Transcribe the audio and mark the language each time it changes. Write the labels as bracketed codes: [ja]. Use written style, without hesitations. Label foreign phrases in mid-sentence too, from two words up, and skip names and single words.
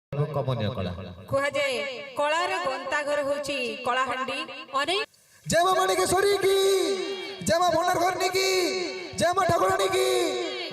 [or] କମନୀୟ କଳା। କୁହାଯାଏ କଳାର ଗନ୍ତାଘର ହେଉଛି କଳାହାଣ୍ଡି। ଅନେକ [hi] जय मां माणिकेश्वरी की, जय मां भंडार घरनी की, जय मां ठाकुरानी की।